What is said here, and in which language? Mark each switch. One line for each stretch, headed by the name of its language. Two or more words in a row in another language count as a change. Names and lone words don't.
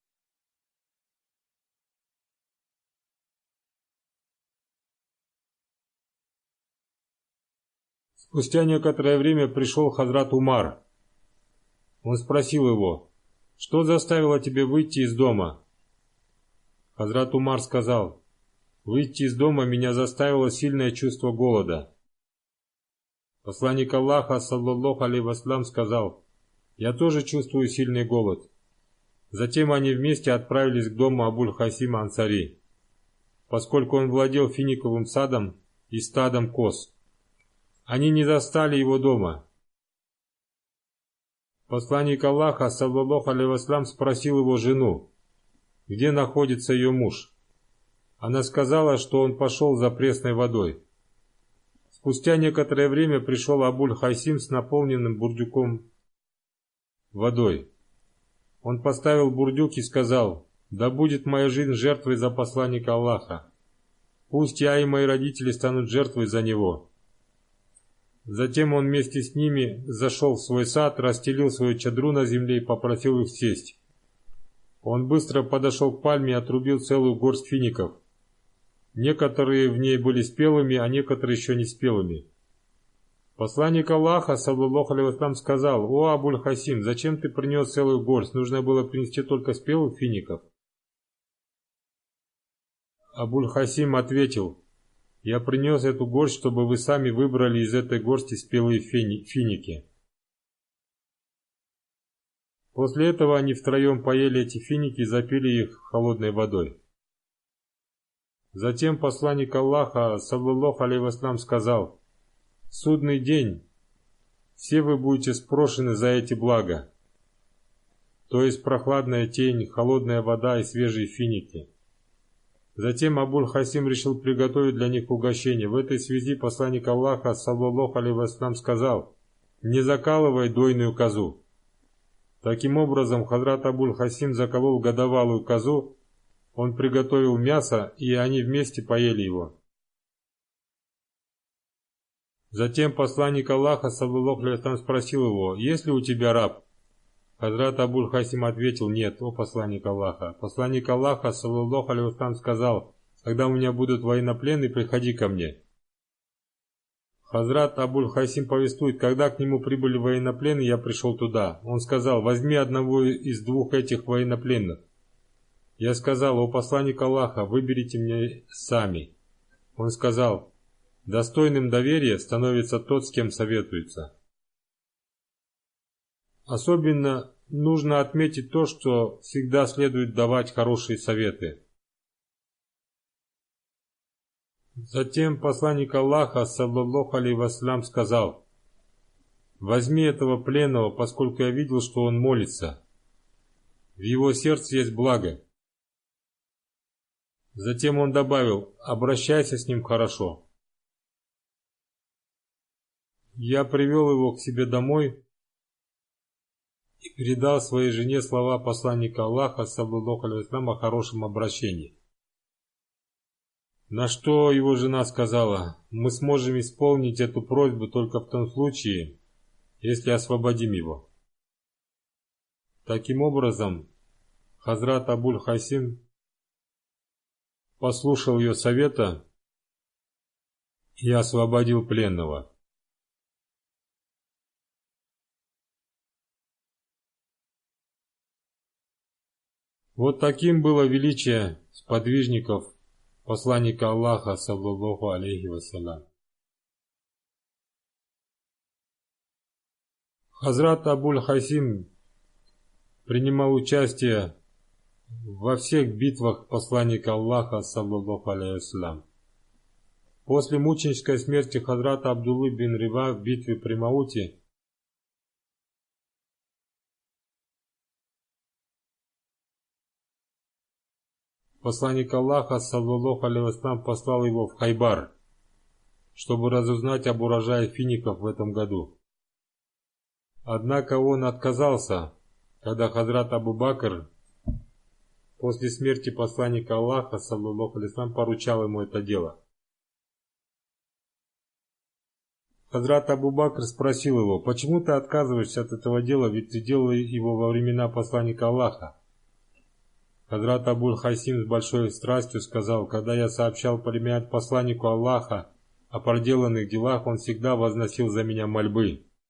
Russian: Спустя некоторое время пришел Хазрат Умар. Он спросил его: «Что заставило тебя выйти из дома?» Хазрат Умар сказал: «Выйти из дома меня заставило сильное чувство голода». Посланник Аллаха,
Arabic: صلى الله عليه وسلم,
Russian: сказал: «Я тоже чувствую сильный голод». Затем они вместе отправились к дому Абуль-Хасима Ансари, поскольку он владел финиковым садом и стадом коз. Они не застали его дома. Посланник Аллаха,
Arabic: صلى الله عليه وسلم,
Russian: спросил его жену, где находится ее муж. Она сказала, что он пошел за пресной водой. Спустя некоторое время пришел Абуль-Хасим с наполненным бурдюком водой. Он поставил бурдюк и сказал: «Да будет моя жизнь жертвой за посланника Аллаха. Пусть я и мои родители станут жертвой за него». Затем он вместе с ними зашел в свой сад, расстелил свою чадру на земле и попросил их сесть. Он быстро подошел к пальме и отрубил целую горсть фиников. Некоторые в ней были спелыми, а некоторые еще не спелыми. Посланник Аллаха,
Arabic: صلى الله عليه وسلم,
Russian: сказал: «О, Абуль-Хасим, зачем ты принес целую горсть? Нужно было принести только спелых фиников». Абуль-Хасим ответил: «Я принес эту горсть, чтобы вы сами выбрали из этой горсти спелые финики». После этого они втроем поели эти финики и запили их холодной водой. Затем посланник Аллаха,
Arabic: صلى الله عليه وسلم,
Russian: сказал: «В судный день все вы будете спрошены за эти блага, то есть прохладная тень, холодная вода и свежие финики». Затем Абуль-Хасим решил приготовить для них угощение. В этой связи посланник Аллаха,
Arabic: صلى الله عليه وسلم,
Russian: сказал: «Не закалывай дойную козу». Таким образом, Хазрат Абуль-Хасим заколол годовалую козу, он приготовил мясо, и они вместе поели его. Затем посланник Аллаха,
Arabic: صلى الله عليه وسلم,
Russian: спросил его: «Есть ли у тебя раб?» Хазрат Абуль-Хасим ответил: «Нет, о посланник Аллаха». Посланник Аллаха,
Arabic: صلى الله عليه وسلم,
Russian: сказал: «Когда у меня будут военнопленные, приходи ко мне». Хазрат Абуль-Хасим повествует: «Когда к нему прибыли военнопленные, я пришел туда. Он сказал: возьми одного из двух этих военнопленных. Я сказал: о посланник Аллаха, выберите мне сами. Он сказал: достойным доверия становится тот, с кем советуется». Особенно нужно отметить то, что всегда следует давать хорошие советы. Затем посланник Аллаха,
Arabic: صلى الله عليه وسلم,
Russian: сказал: возьми этого пленного, поскольку я видел, что он молится. В его сердце есть благо. Затем он добавил: обращайся с ним хорошо. Я привел его к себе домой и передал своей жене слова посланника Аллаха,
Arabic: صلى الله عليه وسلم,
Russian: о хорошем обращении. На что его жена сказала: мы сможем исполнить эту просьбу только в том случае, если освободим его. Таким образом, Хазрат Абуль-Хасим послушал ее совета и освободил пленного. Вот таким было величие сподвижников посланника Аллаха,
Arabic: صلى الله عليه وسلم.
Russian: Хазрат Абуль-Хасим принимал участие во всех битвах посланника Аллаха,
Arabic: صلى الله عليه وسلم.
Russian: После мученической смерти Хазрата Абдуллы бин Риба в битве при Мауте посланник Аллаха,
Arabic: صلى الله عليه وسلم,
Russian: послал его в Хайбар, чтобы разузнать об урожае фиников в этом году. Однако он отказался когда Хазрат Абу Бакр после смерти посланника Аллаха,
Arabic: صلى الله عليه وسلم,
Russian: поручал ему это дело. Хазрат Абу Бакр спросил его: «Почему ты отказываешься от этого дела, ведь ты делал его во времена посланника Аллаха?» Хазрат Абуль-Хасим с большой страстью сказал: «Когда я сообщал посланнику Аллаха о проделанных делах, он всегда возносил за меня мольбы».